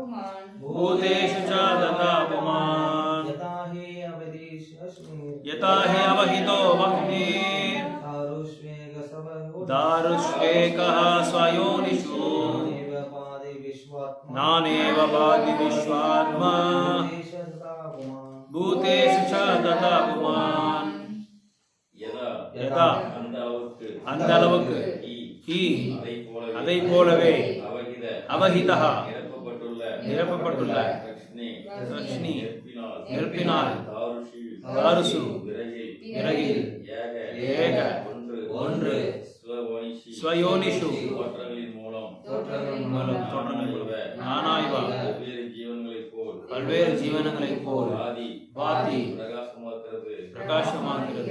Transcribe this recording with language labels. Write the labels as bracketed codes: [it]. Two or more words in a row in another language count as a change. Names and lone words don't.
[sa] पुमान् यथा हि अवहितो वह्ने दारुष्वेकः स्वयोनिषु नानेव भाति विश्वात्मा भूतेषु च तथा पुमान् यदा அந்த [ta] அளவுக்கு அதை போலவே அவஹிதः நிரப்பப்பட்டுள்ள ரஷ்னி நெருப்பினால் தாருசு விறகில் ஏக ஒன்று ஸ்வயோனிஷு தோற்றங்களின் மூலம் நானாய்வா பல்வேறு ஜீவனங்களைப் போல் பாதி பிரகாசமாகிறது.